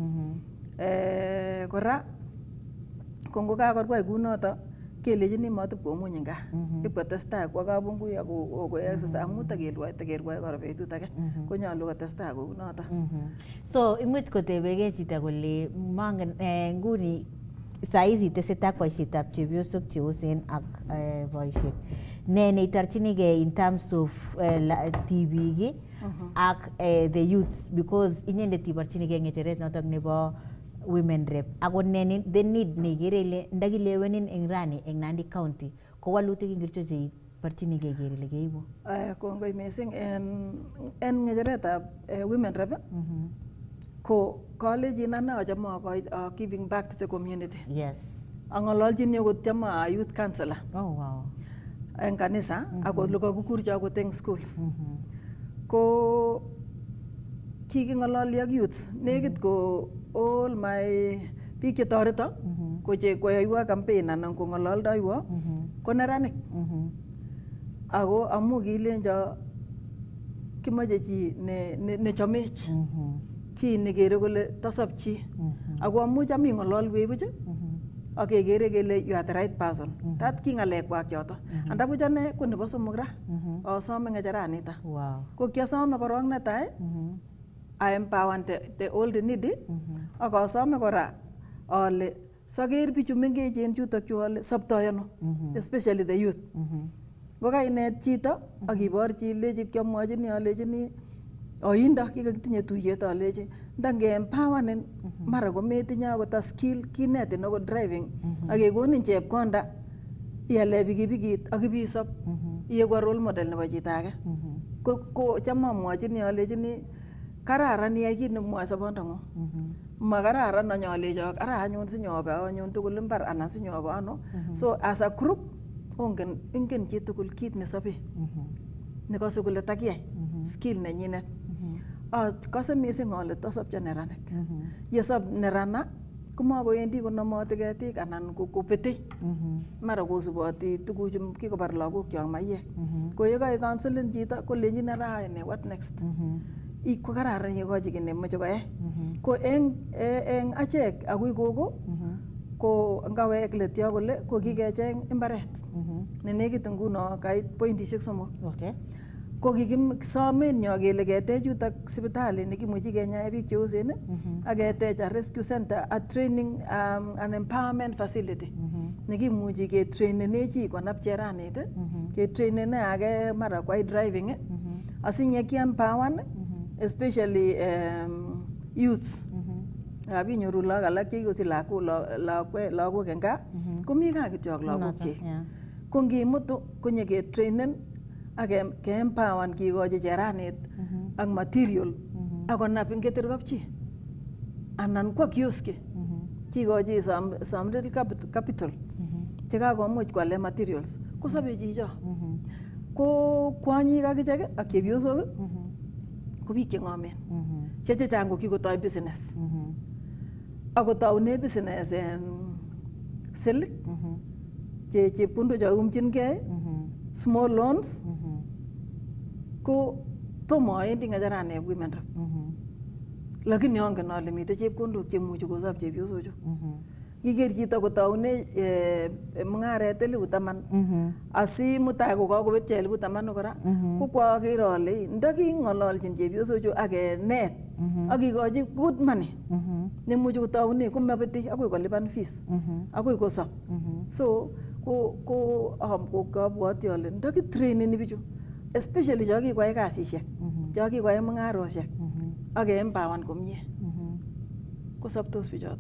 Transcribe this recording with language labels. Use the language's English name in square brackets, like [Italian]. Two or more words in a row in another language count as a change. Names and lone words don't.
[Kalenjin] Kora ko ngo kakorwai kunoto kelechini matib komuny eng gaa ipkotestai kwo kabungui ako exercise amu takerwae kora betut age konyolu kotestai kou noto. So imuch kotebegei chito kole mangen nguni saizi tesetai boisietab chepyosok cheosen ak boisiek ne neitorchinigei [English] in terms of [Kalenjin] tibik ak [English] the youths because [Kalenjin] inyendet iborchinigei ng'echeret notok nebo [English] women rep [Kalenjin] ako [English] the need [Kalenjin] nekere ile ndakilewenin eng rani eng Nandi County ko walutik ingircho cheiborchinigei ker ile keibu? Kongoi mising en ng'echeretab [English] women rep [Kalenjin] ko kalechin ane achame [English] giving back to the community. [Kalenjin] Yes. Ang'ololchini akot chama [English] youth counselor Oh wow. [Kalenjin] eng kanisa akot lukakukurcho akot eng schools. Ko kiking'ololi ak youths nekit ko [English] all my [Kalenjin] biik chetoreto koyoiwo campaign anan ko ng'ololdoiwo ko neranik. Ako amu kilenjo kimoche chi nechomech, chi nekere kole tosop chi. Ako amu cham ing'ololwech buch ak kekere kele [English] you are the right person. [Kalenjin] Tat ki ng'alekwak choto. Andabuch ane ko nebo somok ra asome ng'echeranita. Wow. Ko kiasome korok netai [English] I empower the old needy [Kalenjin] ak asome kora ale saker bichu mengechen chutok chu ale soptoi ano, [English] especially the youth. [Kalenjin] Ko kainet chito ak iborchi ilechi kiamwochini alechini oindo kikakitinye tuyet alechi ndange empowernen mara kometinye akot a skill kinetin akot driving ak kekonin chepkonda iale pikipikit ak ibisop iyeku [English] role model [Kalenjin] nebo chito age. Ko cham amwochini alechini kararan iyai kit nemwoe sobondong'ung. Makararan anyalecho ara anyun sinyobe anyun tugul imbar anan sinyobe ano. [English] So as a group [Kalenjin] ingen chi tugul kit nesobe nekose kole takiyai skill nenyinet. Kose missing ale tosopcho neranik. Yesop nerana komakowendi konomoti ketik anan kopete mara kosuboti tuguchu kikobar lagokchok maiyek. Ko yekai counseling chito kolenjin ara ine [English] what next. [Kalenjin] Ko kararan yekochi kit nemoche koyai. Ko eng achek akoi gogo ko ngawek let yo kole ko kikecheng imbaret nenekit nguno kait pointishek 3. Okay. Ko kikisomen yo kele ketech yutok sipitali nekimuchi kenyae biik cheosen ak ketech [English] a rescue center, a training an empowerment facility [Kalenjin] nekimuchi ketrainene chi konap cheranit ketrainene age mara kwai driving asinye kiempower [English] especially youths. [Kalenjin] Abinyoru lagok alak chekikosich lagok eng gaa komi gaa kityok lagokchik. Ko ngimutu konyeketrainen ak keempower kikochi cheranit ak material akonap ing keter kapchi anan kwa kioski kikochi [English] some little capital [Kalenjin] chekakomuch kwale materials kosobe chicho. Ko kwanyik akichek ak chepyosok ko biik cheng'omen chechang ko kikotoi business akotaune business en silk chepkondok choumchingei [English] small loans [Kalenjin] ko tomo aendi ng'echeranep [English] women rep [Kalenjin] lakini angen ale mitei chepkondok chemuchi kosop chepyosochu. Kiker chito kotaune mung'aret 10,000 asi mutai kokakobetyo 10,000 kora ko kwaker ale ndaking'ololchin chepyosochu ak kenet ak kikochi [English] good money [Kalenjin] nemuchi kotaune komabeti akoi kolipan fees akoi kosop. So ko kabwati ale ndakitraineni bichu especially cho kikoyai kasisiek cho kikoyai mung'aroshek ak keempower komie kosoptos bichoto.